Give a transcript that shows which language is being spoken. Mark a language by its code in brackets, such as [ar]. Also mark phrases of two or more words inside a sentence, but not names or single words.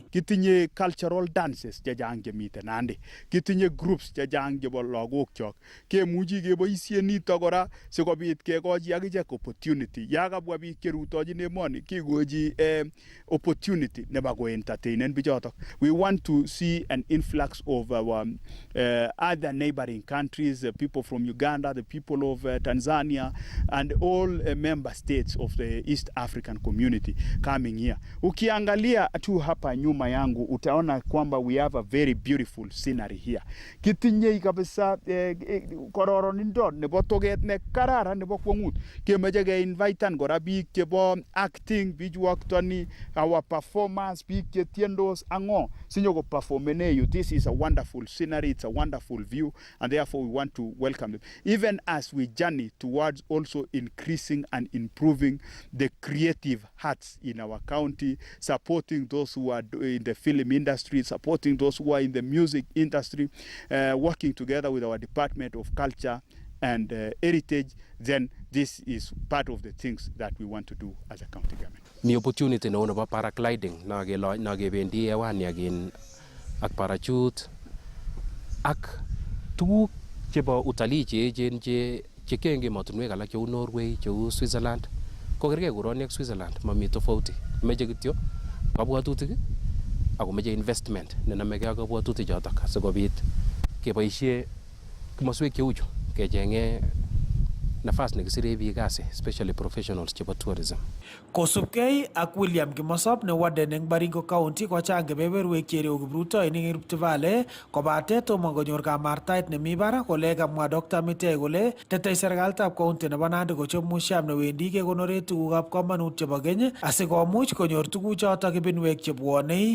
[kln] Kitinye [en] cultural dances [kln] chechang chemite Nandi. Kitinye groups chechang chebo lagokchok. Kemuchi keboisie nito kora sikobit kekochi akichek opportunity. Ya kabwa biik cherutochin emoni kikochi opportunity nebo ko entertainen bichotok. [en] We want to see an influx of our other neighboring countries, people from Uganda, the people of Tanzania, and all member states of the East African community coming here. [sw] Ukiangalia tu hapa nyuma yangu utaona kwamba [en] we have a very beautiful scenery here. [kln] Kitinye kabisa kororonindo nebo toget ne kararan nebo kwangut. Kemeche ke invitean kora biik chebo acting, bijuaktoni, [en] our performance, [kln] biik chetiendos ango sinyo ko performene you. [en] This is a wonderful scenery, it's a wonderful view, and therefore we want to welcome them. Even as we journey towards also increasing and improving the creative arts in our county, supporting those who are in the film industry, supporting those who are in the music industry, working together with our Department of Culture and Heritage, then this is part of the things that we want to do as a county government. [kln] Mi opportunity neo nebo paragliding na kebendi hewani ak parachute ak tuguk chebo utalii cheechen chekyo eng emotinwek alak cheu Norway, cheu Switzerland. Kokergei koroni ak Switzerland, mami tofauti. Meche kityo kabwatutik ako meche investment nenamegei ak kabwatutik chotok sikobit keboisie komoswek cheu chu kechenge nafas nekisire biik kasi, [en] especially professionals chebo tourism. [kln] Kosubkei ak William Kimosop ne warden eng Baringo County kochang kebeberwek chereu kiprutoinik eng Rift Valley kobate tomo konyor kamartaet nemi barak kole kamwa Dr. Mitei kole tetei serikalitab county nebo Nandi kochop museum newendi kekonore tugukab komonut chebo keny asikomuch konyor tuguchotok ibinwek chebwonei.